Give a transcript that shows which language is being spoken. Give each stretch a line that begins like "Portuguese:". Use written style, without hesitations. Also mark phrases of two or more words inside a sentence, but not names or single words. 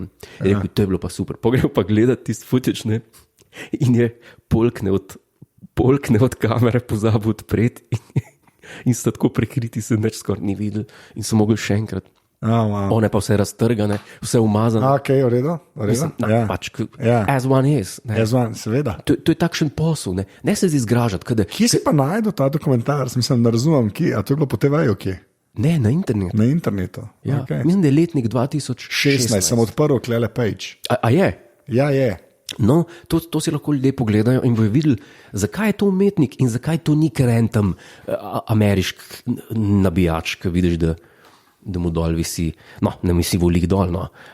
Slovenian: Rekel, to je bilo pa super. Pogrel pa gledati tisti footage, ne? In je polkne od kamere pozabil odpreti in sta tako prekriti, se neč skoraj ni videl in so mogli še enkrat. Wow. One pa vse raztrgane, vse umazane. Ok, v redu. Pač,
English: as one is. As one,
Slovenian: seveda. To je takšen posel, ne se zgražati. Kje si pa najdel ta dokumentar? Mislim, da razumem, kje. A to je bilo po TV-ju, kje? Ne, na internetu. Na internetu. Ja, okay. Mislim, da je letnik 2016. Sem odprl Klele Page. A je? Ja, je. No, to si lahko ljudje pogledajo in bojo videli, zakaj je to umetnik in zakaj to ni karen tam ameriški nabijač, ki vidiš, da mu dol visi, no, ne misli volik dol, no.